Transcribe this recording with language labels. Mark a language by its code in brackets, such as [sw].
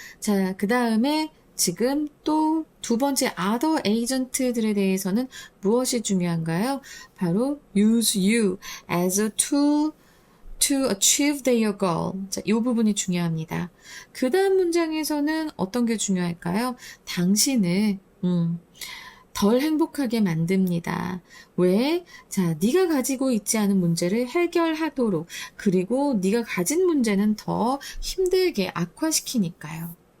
[ko] 자, 그 다음에 지금 또 두 번째 other agent들에 대해서는 무엇이 중요한가요? [en] 바로 use you as a tool to achieve their goal. [ko] 자, 이 부분이 중요합니다. 그 다음 문장에서는 어떤 게 중요할까요? 당신을 덜 행복하게 만듭니다. 왜? 자, 네가 가지고 있지 않은 문제를 해결하도록 그리고 네가 가진 문제는 더 힘들게 악화시키니까요.